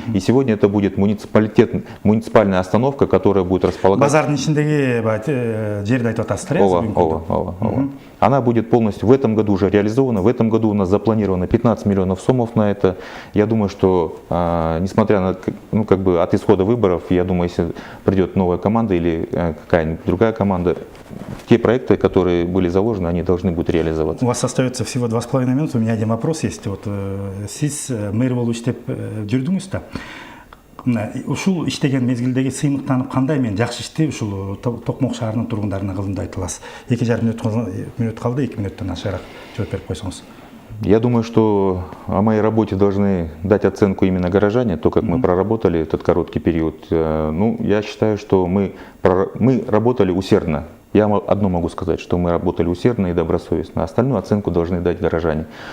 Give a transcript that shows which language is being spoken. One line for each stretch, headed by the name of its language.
Russian: И сегодня это будет муниципальная остановка, которая будет располагаться.
Kazakh: Базардың ішіндегі жерді айтып жатасыздар, иә?
Russian: Она будет полностью в этом году уже реализована. В этом году у нас запланировано 15 миллионов сомов на это. Я думаю, что несмотря на от исхода выборов, я думаю, если придет новая команда или какая-нибудь другая команда, те проекты, которые были заложены, они должны будут реализоваться. У вас остается всего 2,5 минуты. У меня один вопрос есть.
Kyrgyz: Вот, сіз мэр болуп иштеп жүрдүңүз да. Ушул иштеген мезгилдеги сыймыктанып кандай мен жакшы ишти ушул Токмок шаарынын тургундарына кылдым деп айта аласыз? 2,5 минут калды, 2 минуттан ашыраак жооп берип койсоңуз.
Russian: Я думаю, что о моей работе должны дать оценку именно горожане, то, как мы проработали этот короткий период. Ну, я считаю, что мы работали усердно. Я одно могу сказать, что мы работали усердно и добросовестно. Остальную оценку должны дать горожане.